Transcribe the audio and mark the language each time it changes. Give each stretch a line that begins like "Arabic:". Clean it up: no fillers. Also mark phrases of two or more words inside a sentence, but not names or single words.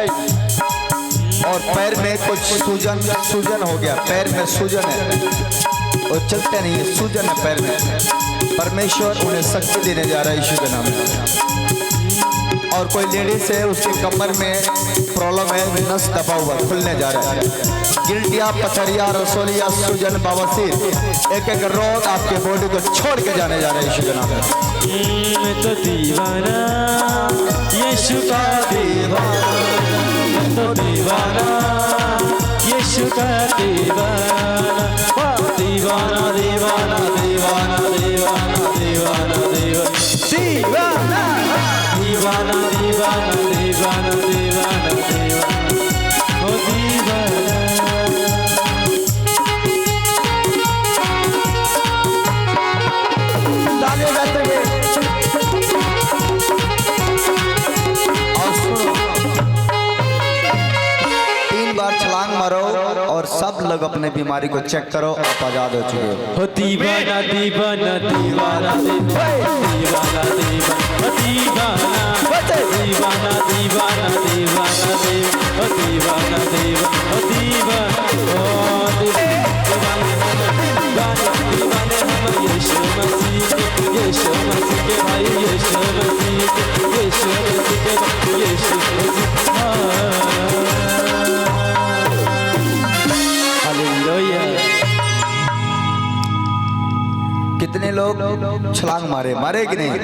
Hindi: और पैर में कुछ सूजन हो गया, पैर में सूजन है और चलते नहीं है, सूजन है पैर में, परमेश्वर उन्हें शक्ति देने जा रहा है यीशु के नाम में। और कोई लेडीज है उसके कमर में प्रॉब्लम है, नस दबा हुआ खुलने जा रहा है, गिल्टिया, पथरिया, रसोलिया, सूजन, बवासीर, एक एक रोग आपके बॉडी को छोड़ के जाने जा रहे हैं यीशु के नाम में। तो दीवाना यीशु का दीवाना, तो दीवाना यीशु यीशु का दीवाना, दीवाना दीवाना दीवाना दीवाना दीवाना दीवाना दीवाना दीवाना दीवाना दीवाना दीवाना ओ दीवाना। छलांग मारो और सब लोग अपने बीमारी को चेक करो, आप आजाद हो चुके हो। दीवाना दीवाना दीवाना दीवाना दीवाना दीवाना दीवाना दीवाना दीवाना दीवाना दीवाना दीवाना दीवाने हम यीशु मसीह के भाई, यीशु मसीह के यीशु कितने लोग छलांग मारे कि नहीं?